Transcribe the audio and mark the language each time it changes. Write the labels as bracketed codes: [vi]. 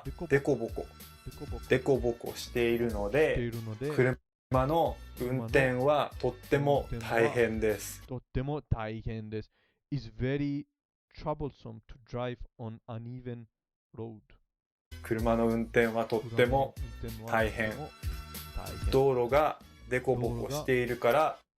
[ja] デコボコしているので、車の運転はとっても大変です。とっても大変です。 [en] It's very troublesome to drive on uneven road. [ja] 車の運転はとっても大変。道路がデコボコしているから、